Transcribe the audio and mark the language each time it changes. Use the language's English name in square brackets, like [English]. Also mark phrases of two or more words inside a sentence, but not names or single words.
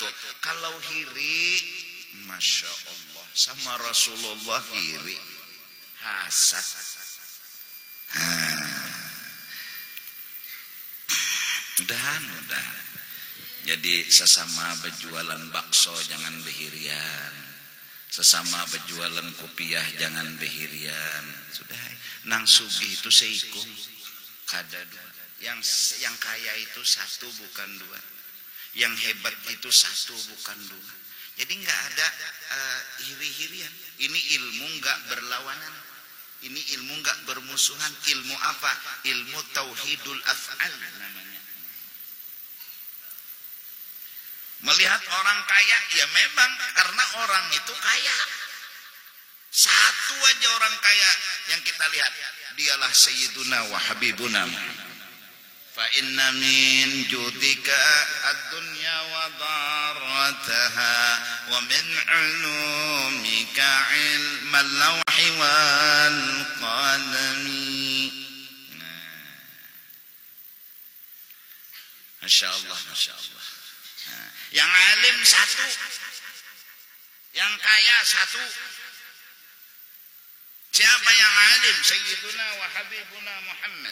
[Banjar] Kalau hiri, [Arabic] ما شاء الله, [Banjar] sama Rasulullah hiri, hasad. [Indonesian] Mudah-mudahan. Jadi sesama berjualan bakso jangan behirian, sesama berjualan kopiah jangan behirian. [Banjar] Sudah, nang sugih itu seikung, kada dua. [Indonesian] Yang kaya itu satu bukan dua, yang hebat itu satu bukan dua. Jadi nggak ada hiri-hirian. Ini ilmu nggak berlawanan, ini ilmu nggak bermusuhan. Ilmu apa? Ilmu [Arabic] توحيد الأفعال [Indonesian] namanya. Melihat orang kaya, ya memang karena orang itu kaya. Satu aja orang kaya yang kita lihat, dialah [Arabic] سيدنا وحبيبنا محمد. فإن من جودك الدنيا وضرتها ومن علومك علم اللوح والقلم. ما شاء الله، ما شاء الله. [Indonesian] Yang alim satu, yang kaya satu. Siapa yang alim? [Arabic] سيدنا وحبيبنا محمد.